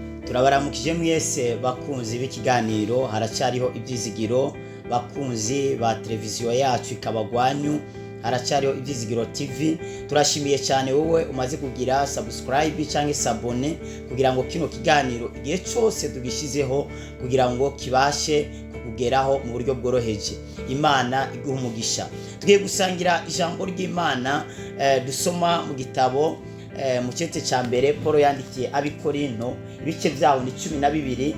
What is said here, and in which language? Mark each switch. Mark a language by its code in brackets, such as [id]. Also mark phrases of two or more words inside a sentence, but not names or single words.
[rn] turabaramukije mwese bakunzi b'ikiganiro Haracariho Ivyizigiro, bakunzi ba televiziyo yacu ikabagwanyu Haracariho Ivyizigiro TV. Turashimiye cyane wowe umaze kugira subscribe cyangwa sabone kugira ngo kino kiganiro igihe cyose tugishizeho kugira ngo kibashe kugeraho mu buryo bworoheje. Imana iguha umugisha. Tugiye gusangira ijambo ry'Imana dusoma mu gitabo mu cyete cya mbere Paul yandikiye abikorinto ibice byaho ni 12.